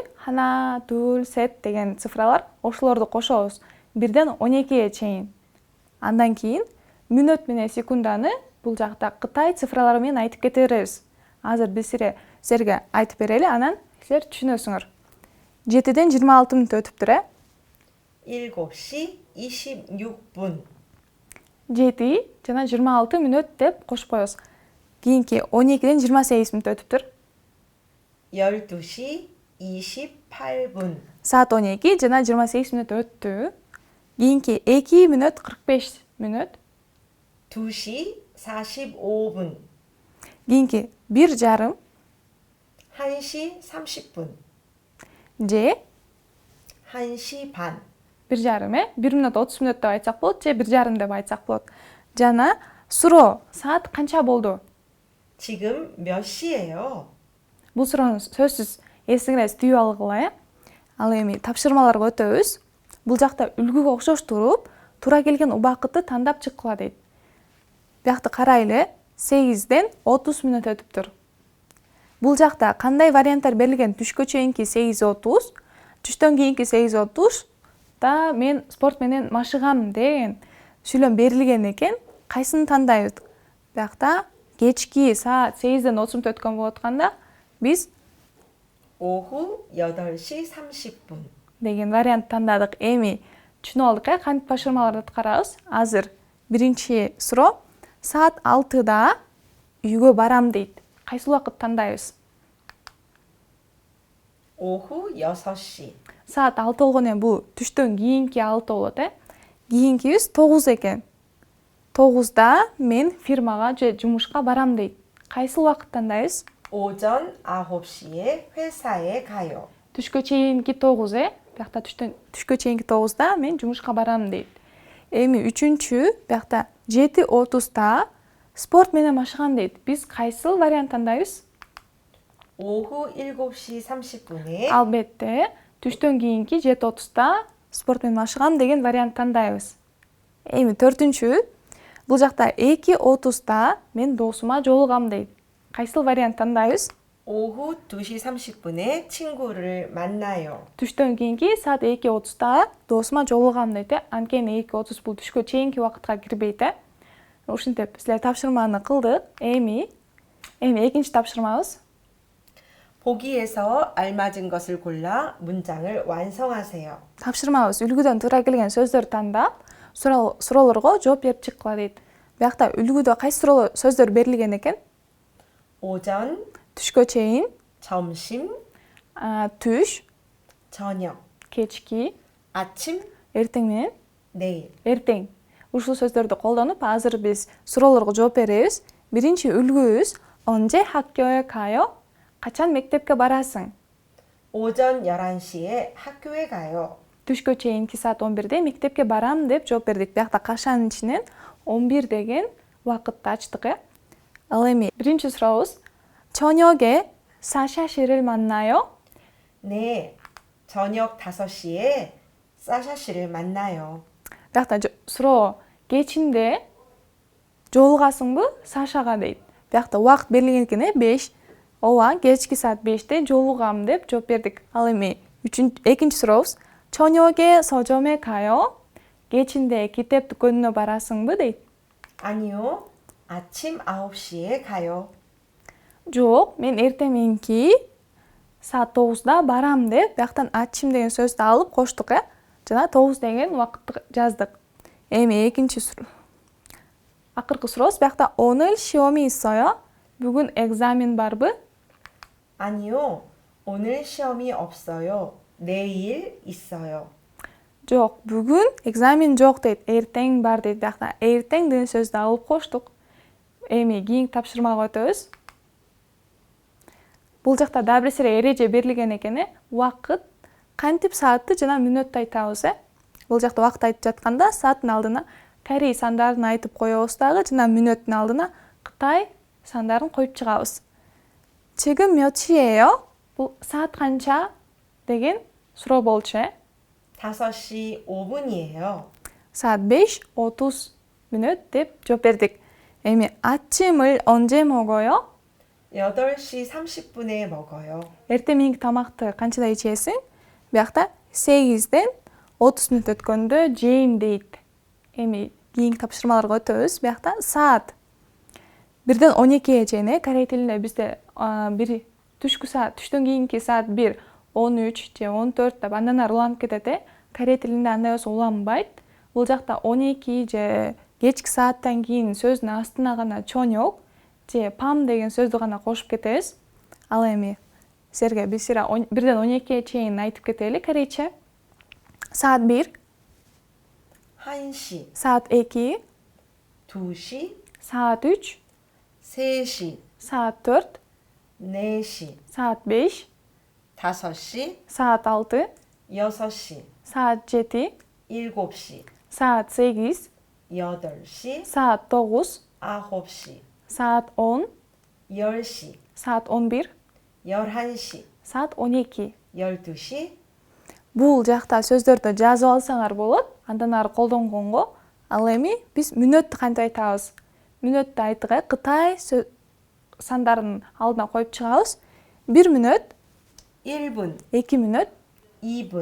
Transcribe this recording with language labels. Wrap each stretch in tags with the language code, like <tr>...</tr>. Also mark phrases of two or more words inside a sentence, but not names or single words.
<ko>하나, 둘, 셋</ko> <ky>деген цифралар, ошолорду кошобуз. 1-ден 12-ге чейин. Андан кийин мүнөт менен секунданы бул жакта Кытай цифралары менен айтып кете беребиз. Азыр биз силерге айтып берели, анан силер түшүнөсүңөр. 7-ден 26 мүнөт өтүптүр,</ky> <ko>7시 26분.</ko> <ky>7 жана 26 мүнөт деп кошуп коебуз. Кийинки 12-ден 28 мүнөт өтүптүр.</ky> <ko>12시 28분.</ko> <ky>Саат 12 жана 28 мүнөт өттү. Кийинки 2 мүнөт 45 мүнөт.</ky> <ko>2시 45분.</ko> <ky>Кийинки 1,5</ky> <ko>1시 30분.</ko> <ky>же</ky> <ko>1시 반.</ko> <ky>1,5 1 мүнөт 30 мүнөт деп айтсак болот, же 1,5 деп айтсак болот. Жана суроо саат канча болду?</ky> <ko>지금 몇 시예요?</ko> <ky>Бул суроону сөзсүз эсиңерде түйүп алгыла. Ал эми тапшырмаларга өтөбүз. Бул жакта үлгүгө окшош туруп, туура келген убакытты тандап чыккыла дейт. Биякты карайлы, 8-ден 30 мүнөт өтүптүр. Бул жакта кандай варианттар берилген? Түшкө чейинки 8:30, түштөн кийинки 8:30 да мен спорт менен машыгам деген сүйлөм берилген экен. Кайсыны тандайбыз? Биякта кечки саат 8-ден 30 мүнөт өткөн болуп атканда биз</ky> <ko>오후 8시 30분.</ko> <ky>деген вариант тандадык. Эми түшүнүп алдык, кантип тапшырмаларды аткарабыз? Азыр биринчи суроо. Саат 6-да үйгө барам дейт. Кайсыл убакыт тандайбыз?</ky> <ko>오후 6시.</ko> <ky>Саат 6 болгону эми бул түштөн кийинки 6 болот, Кийинкибиз 9 экен. 9да мен фирмага же жумушка барам дейт. Кайсыл убакыт тандайбыз?</ky> <ko>오전 9시에 회사에 가요.</ko> <ky>Түшкө чейинки 9, Биякта түшкө чейинки 9да мен жумушка барам дейт. Эми үчүнчү, биякта 7:30да спорт менен машыгам дейт. Биз кайсыл вариант тандайбыз?</ky> <ko>오후 7시 30분에</ko> <ky>Албетте, түштөн кийинки 7:30да спорт менен машыгам деген вариант тандайбыз. Эми төртүнчү, бул жакта 2:30да мен досума жолугам дейт. Кайсыл вариант тандайбыз?</ky> <ko>오후 2시 30분에 친구를 만나요.</ko> <ky>Түштөн кийинки саат 2:30да досума жолугам дейт. Анткени 2:30 бул түшкө чейинки убакытка кирбейт. Ушинтип силер тапшырманы кылдык. Эми экинчи тапшырмабыз.</ky> <ko>보기에서 알맞은 것을 골라 문장을 완성하세요.</ko> <ky>Тапшырмабыз үлгүдөн туура келген сөздөрдү тандап, суроолорго жооп берип чыккыла дейт. Биякта үлгүдө кайсы сөздөр берилген экен?</ky> <ko>오전,</ko> <ky>Түшкө чейин,</ky> <ko>점심,</ko> <ky>түш,</ky> <ko>저녁,</ko> <ky>кечки,</ky> <ko>아침,</ko> <ky>эртең менен</ky> <ko>내일.</ko> <ky>эртең. Ушул сөздөрдү колдонуп, азыр биз суроолорго жооп беребиз. Биринчи үлгүбүз</ky> <ko>언제 학교에 가요?</ko> <ky>Качан мектепке барасың?</ky> <ko>오전 11시에 학교에 가요.</ko> <ky>Түшкө чейинки саат 11де мектепке барам деп жооп бердик. Биякта кашанын ичинен 11 деген убакытты ачтык. Ал эми биринчи сурообуз</ky> <ko>저녁에 사샤 씨를 만나요? 네, 저녁 5시에 사샤 씨를 만나요.</ko> <ky>Биякта суроо кечинде жолугасыңбы Сашага дейт. Биякта убакыт берилген экен, 5. Ооба, кечки саат 5де жолугам деп жооп бердик. Ал эми экинчи сурообуз</ky> <ko>저녁에 서점에 가요?</ko> <ky>кечинде китеп дүкөнүнө барасыңбы дейт.</ky> <ko>아니요, 아침 9시에 가요.</ko> <ky>Жок, мен эртең мененки саат 9да барам деп, бияктан ачим деген сөздү алып коштук, жана 9 деген убакытты жаздык. Эми экинчи акыркы сурообуз биякта</ky> <ko>오늘 시험이 있어요?</ko> <ky>Бүгүн экзамен барбы?</ky> <ko>아니요, 오늘 시험이 없어요. 내일 있어요.</ko> <ky>Жок, бүгүн экзамен жок дейт, эртең бар дейт. Биякта эртең деген сөздү алып коштук. Эми кийинки тапшырмага өтөбүз. Бул жакта дагы бир сире эреже берилген экен, убакыт, кантип саатты жана мүнөттү айтабыз, Бул жакта убакыт айтып жатканда сааттын алдына корей сандарын айтып коебуз дагы, жана мүнөттүн алдына Кытай сандарын коюп чыгабыз.</ky> <ko>지금 몇 시예요?</ko> <ky>Бул саат канча деген суроо болчу,</ky> <ko>5시 5분이에요.</ko> <ky>Саат 5:30 деп жооп бердик.</ky> <ko>Эми 아침을 언제 먹어요? 8시 30분에 먹어요.</ko> <ky>Эртең мененки тамакты канчада ичесиң? Биякта 8ден 30 мүнөт өткөндө жейм дейт. Эми кийинки тапшырмаларга өтөбүз. Биякта саат 1ден 12ге чейин, корей тилинде бизде бир түштөн кийинки саат 1, 13 же 14 деп андан ары уланып кетет. Корей тилинде андай болсо уланбайт. Бул жакта 12 же кечки сааттан кийин сөздүн астына гана чонёк же пам деген сөздү гана кошуп кетебиз. Ал эми силерге биз 1ден 12ге чейин айтып кетели корейче. Саат 1,</ky> <ko>1시,</ko> <ky>саат 2,</ky> <ko>2시,</ko> <ky>саат 3,</ky> <ko>3시,</ko> <ky>саат 4,</ky> <ko>4시,</ko> <ky>саат 5,</ky> <ko>5시,</ko> <ky>саат 6,</ky> <ko>6시,</ko> <ky>саат 7,</ky> <ko>7시,</ko> <ky>саат 8,</ky> <ko>8시,</ko> <ky>саат 9,</ky> <ko>9시,</ko> <ky>саат 10,</ky> <ko>10시,</ko> <ky>саат 11,</ky> <ko>11시,</ko> <ky>саат 12.</ky> <ko>12시.</ko> <ky>Бул жакта сөздөрдү жазып алсаңар болот, андан ары колдонгонго. Ал эми биз мүнөттү кантип айтабыз? Мүнөттү айтыгы Кытай сандарын алдына коюп чыгабыз. 1 мүнөт,</ky> <ko>1분,</ko> <ky>2 мүнөт,</ky> <ko>2분,</ko>